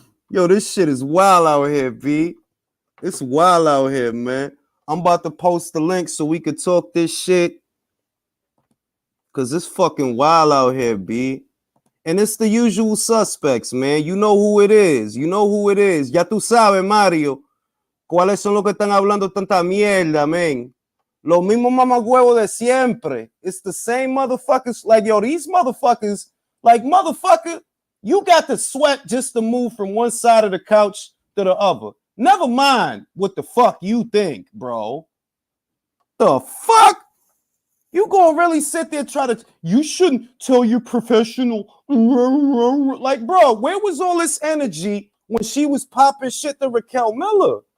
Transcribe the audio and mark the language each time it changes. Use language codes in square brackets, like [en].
[en] Yo, this shit is wild out here, B. It's wild out here, man. I'm about to post the link so we could talk this shit. Cause it's fucking wild out here, B. And it's the usual suspects, man. You know who it is. You know who it is. [es] Ya tú sabes, Mario. ¿Cuáles son los que están hablando tanta mierda, man? Los mismos mamagüevos de siempre. [en] It's the same motherfuckers. Like, yo, these motherfuckers, like, motherfucker, you got to sweat just to move from one side of the couch to the other. Never mind what the fuck you think, bro. The fuck? You gonna really sit there try to, you shouldn't tell your professional, like, bro, where was all this energy when she was popping shit to Raquel Miller?